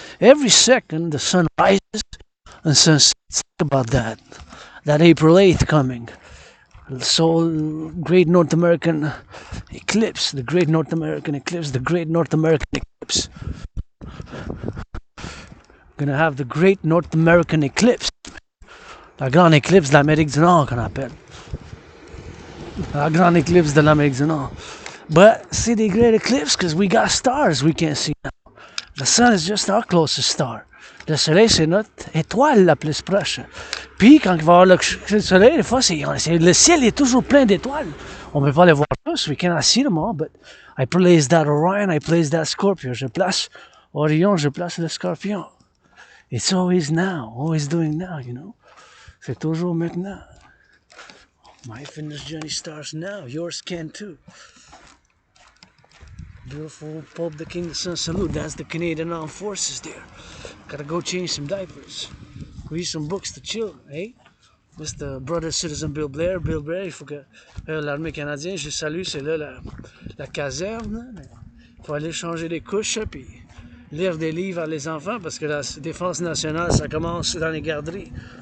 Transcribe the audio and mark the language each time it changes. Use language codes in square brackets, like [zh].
[en] Every second the sun rises and sunsets. Think about that April 8th coming. So great North American eclipse, the great North American eclipse, the great North American eclipse. Gonna have the great North American eclipse. [fr] La grande éclipse de l'Amérique du Nord qu'on appelle. La grande éclipse de l'Amérique du Nord. [en] But see the great eclipse because we got stars we can't see now. The sun is just our closest star. [fr] Le soleil, c'est notre étoile la plus proche. Puis, quand il va y avoir le soleil, des fois, le ciel est toujours plein d'étoiles. On ne peut pas les voir tous, [en] we cannot see them all, but I place that Orion, I place that Scorpio. [fr] Je place Orion, je place le Scorpion. [en] It's always now, always doing now, you know. [fr] C'est toujours maintenant. [en] My fitness journey starts now, yours can too. Beautiful Pope the King, the Sun salute. That's the Canadian Armed Forces there. Gotta go change some diapers. Read some books to chill, hey? Mr. [fr] Brother Citizen Bill Blair, il faut que l'armée canadienne, je salue, c'est là la caserne. Il faut aller changer les couches, puis lire des livres à les enfants, parce que la défense nationale, ça commence dans les garderies.